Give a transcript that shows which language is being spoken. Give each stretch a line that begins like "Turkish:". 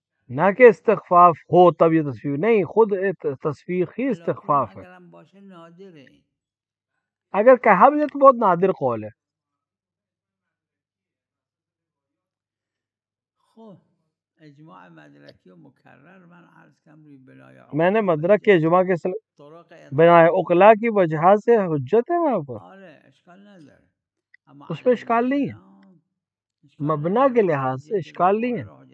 Urdu: نہ کہ استخفاف ہو تب یہ تصفیف نہیں، خود تصفیق ہی استخفاف ہے.
Persian: اگرم باشه نادره.
Urdu: اگر کہا بھی ہے تو بہت نادر قول ہے.
Persian: خب اجماع مدرکی و مکرر من عرض کردم روی بنای
Urdu: میں نے مدرک کے اجماع کے طرق بنائے عقلا کی وجہ سے حجت ہے وہاں پر،
Persian: آره اشکال نداره، اما
Urdu: اس میں اشکال نہیں ہے، مبنا کے لحاظ سے اشکال نہیں ہے.